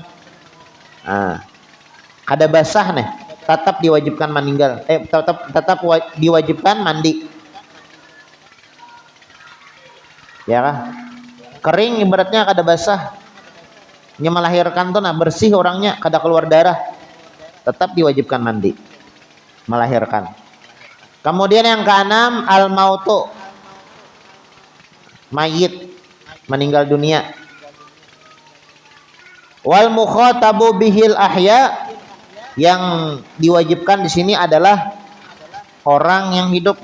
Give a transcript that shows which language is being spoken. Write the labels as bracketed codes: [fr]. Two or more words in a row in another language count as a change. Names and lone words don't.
[bjn] Nah, kada basah nih, tetap diwajibkan meninggal. [id] Tetap diwajibkan mandi. [bjn] Ya kah? [id] Kering ibaratnya kada basah. [bjn] Nya melahirkan tuh nah bersih orangnya, [id] kada keluar darah, tetap diwajibkan mandi melahirkan. Kemudian yang keenam [ar] الموت, [id] mayit, meninggal dunia. [ar] والمخاطب به الأحياء, [id] yang diwajibkan di sini adalah orang yang hidup.